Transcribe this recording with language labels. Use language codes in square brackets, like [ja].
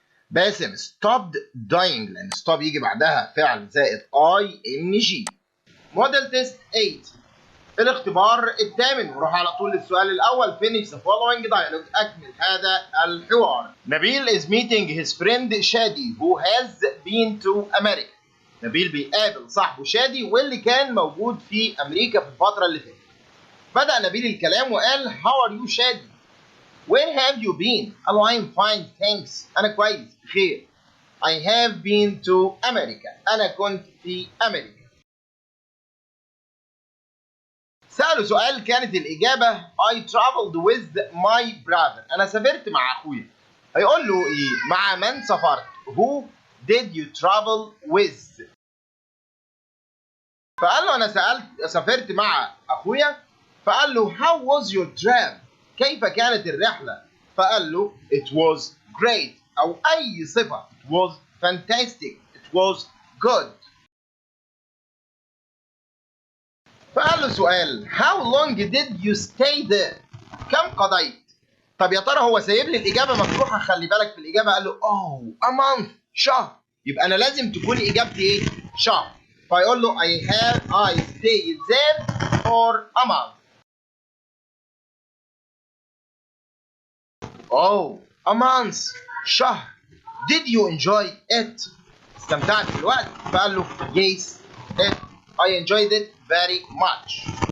[ar] باسم [en] stopped dying [ar] لأن stop يجي بعدها فعل زائد ing. موديل تيست 8. الاختبار الثامن. نروح على طول للسؤال الأول. [en] finish the following dialogue. [ar] أكمل هذا الحوار. [en] نبيل is meeting his friend شادي who has been to America. [ar] نبيل بيقابل صاحبه شادي واللي كان موجود في أمريكا في الفترة اللي فاتت. بدأ نبيل الكلام وقال [en] how are you شادي؟ Where have you been؟ [ar] قال له [en] I'm fine thanks. [ar] أنا كويس بخير. [en] I have been to America. [ar] أنا كنت في أمريكا. سأله سؤال كانت الإجابة [en] I traveled with my brother. [ar] أنا سافرت مع أخويا. هيقول له إيه؟ مع من سافرت؟ [en] Who did you travel with؟ [ar] فقال له أنا سافرت مع أخويا. فقال له [en] how was your trip؟ [ar] كيف كانت الرحلة؟ فقال له [en] it was great [ar] أو أي صفة. [en] it was fantastic. it was good. [ar] فقال له سؤال [en] how long did you stay there؟ [ar] كم قضيت؟ طب يا ترى هو سايب لي الإجابة مفتوحة. خلي بالك في الإجابة قال له [en] a month [ar] شهر. يبقى أنا لازم تكون إجابتي إيه؟ شهر. [en] فيقول له I stayed there for a month. a month شهر. Did you enjoy it؟ [ar] استمتعت بالوقت؟ فقال له [en] yes I enjoyed it very much.